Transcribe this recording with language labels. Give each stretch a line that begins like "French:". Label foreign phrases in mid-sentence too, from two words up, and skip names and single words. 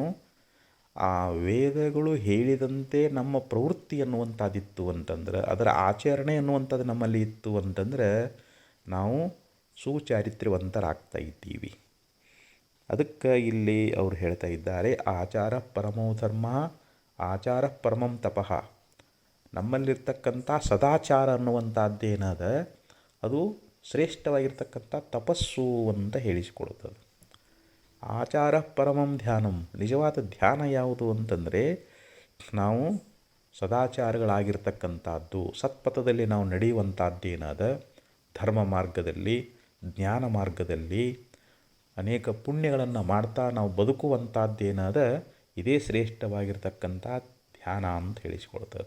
Kannada: ಆ ವೇದಗಳು ಹೇಳಿದಂತೆ ನಮ್ಮ ಪ್ರವೃತ್ತಿ ಅನ್ನುವಂಥದ್ದಿತ್ತು ಅಂತಂದ್ರೆ, ಅದರ ಆಚರಣೆ ಅನ್ನುವಂಥದ್ದು ನಮ್ಮಲ್ಲಿ ಇತ್ತು ಅಂತಂದ್ರೆ ನಾವು ಸುಚಾರಿತ್ರ್ಯವಂತರಾಗ್ತಾ ಇದ್ದೀವಿ. ಅದಕ್ಕೆ ಇಲ್ಲಿ ಅವರು ಹೇಳ್ತಾ ಇದ್ದಾರೆ,
Sanskrit: आचार परमो धर्म, आचार परमं तपः.
Kannada: ನಮ್ಮಲ್ಲಿರ್ತಕ್ಕಂಥ ಸದಾಚಾರ ಅನ್ನುವಂಥದ್ದೇನದ ಅದು ಶ್ರೇಷ್ಠವಾಗಿರ್ತಕ್ಕಂಥ ತಪಸ್ಸು ಅಂತ ಹೇಳಿಸಿಕೊಡ್ತದೆ.
Sanskrit: आचार परमं ध्यानं,
Kannada: ನಿಜವಾದ ಧ್ಯಾನ ಯಾವುದು ಅಂತಂದರೆ ನಾವು ಸದಾಚಾರಗಳಾಗಿರ್ತಕ್ಕಂಥದ್ದು, ಸತ್ಪಥದಲ್ಲಿ ನಾವು ನಡೆಯುವಂಥದ್ದೇನದ, ಧರ್ಮ ಮಾರ್ಗದಲ್ಲಿ, ಜ್ಞಾನ ಮಾರ್ಗದಲ್ಲಿ ಅನೇಕ ಪುಣ್ಯಗಳನ್ನು ಮಾಡ್ತಾ ನಾವು ಬದುಕುವಂಥದ್ದೇನದ, ಇದೇ ಶ್ರೇಷ್ಠವಾಗಿರ್ತಕ್ಕಂಥ ಧ್ಯಾನ ಅಂತ ಹೇಳಿಸ್ಕೊಳ್ತದೆ.